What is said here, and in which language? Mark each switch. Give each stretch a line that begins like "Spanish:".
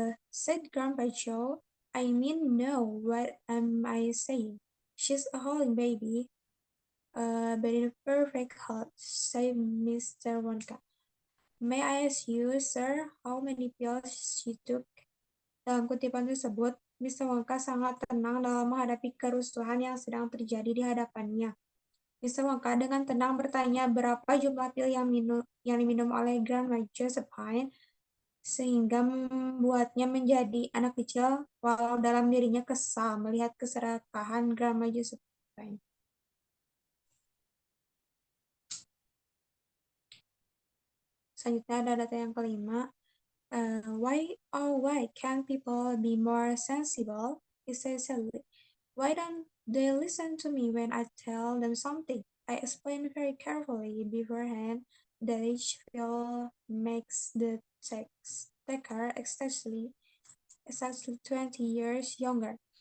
English: Said Grandpa Joe, I mean no, what am I saying? She's a holy baby, but in perfect health, said Mr. Wonka. May I ask you, sir, how many pills she took?
Indonesian: Dalam kutipan tersebut, Mr. Wonka sangat tenang dalam menghadapi kerusuhan yang sedang terjadi di hadapannya. Mr. Wonka dengan tenang bertanya berapa jumlah pil yang diminum oleh Grandma Josephine, sehingga membuatnya menjadi anak kecil walau dalam dirinya kesal melihat keserakahan Grandma Josephine. Selanjutnya ada data yang kelima.
English: Why can't people be more sensible? He says sadly. Why don't they listen to me when I tell them something? I explain very carefully beforehand that each pill makes the taker exactly 20 years younger.